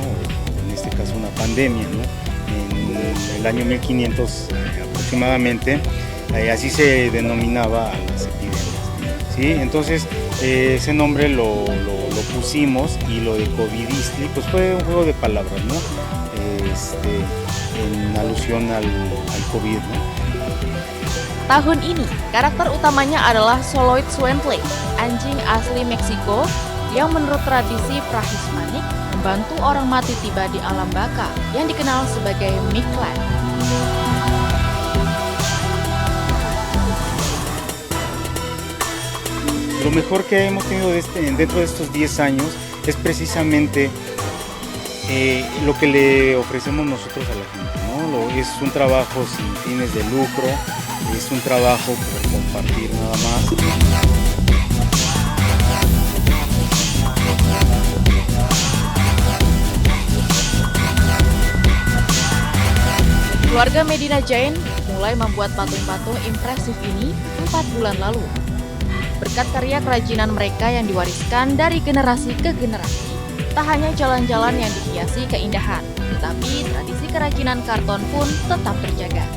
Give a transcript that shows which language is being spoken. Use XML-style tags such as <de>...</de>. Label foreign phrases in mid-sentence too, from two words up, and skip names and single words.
<es>En este caso una pandemia, ¿no? En el año 1500 aproximadamente. Así se denominaba a las epidemias, ¿sí? Entonces ese nombre lo pusimos, y lo de Covidistli pues fue un juego de palabras, ¿no? En alusión al COVID, ¿no?</es> <id>Tahun ini, karakter utamanya adalah Soloid Swentley, anjing asli Meksiko yang menurut tradisi prahismanik membantu orang mati tiba di alam baka yang dikenal sebagai Mictlan.</id> <es>Lo mejor que hemos tenido dentro de estos 10 años es precisamente lo que le ofrecemos nosotros a la gente, ¿no? Es un trabajo sin fines de lucro, es un trabajo por compartir nada más.</es> <id>Keluarga Medina Jain mulai membuat patung-patung impresif ini 4 bulan lalu. Berkat karya kerajinan mereka yang diwariskan dari generasi ke generasi, tak hanya jalan-jalan yang dihiasi keindahan, tetapi tradisi kerajinan karton pun tetap terjaga.</id>